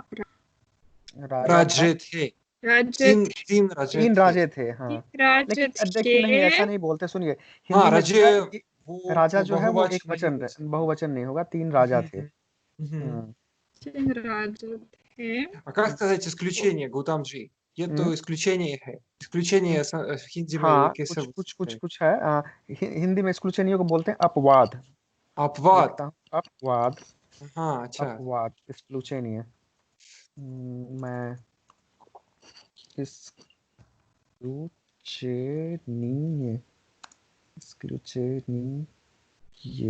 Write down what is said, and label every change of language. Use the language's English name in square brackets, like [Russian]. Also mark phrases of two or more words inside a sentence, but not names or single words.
[Hindi] राज्य थे, राज्य तीन राज्य तीन थे। राजे थे, हाँ। राज्य लेकिन देखिए, नहीं ऐसा नहीं बोलते, सुनिए। हिंदी हाँ, में जो है, राज्य वो राजा जो है वो एक बहुवचन नहीं वचन, बोल सकते। बहुवचन नहीं होगा, 3 राजा थे। 3 राजा थे। [Russian] А как сказать исключение, Гутамджи? [Hindi] ये तो исключение है। исключение हिंदी में हाँ, कैसे कुछ है। हिंदी में exclusion को बोलते हैं अपवाद। अपवाद। लिखता हूँ, अपवाद। हाँ, अच्छा। अपवाद, exclusion। मैं exclusion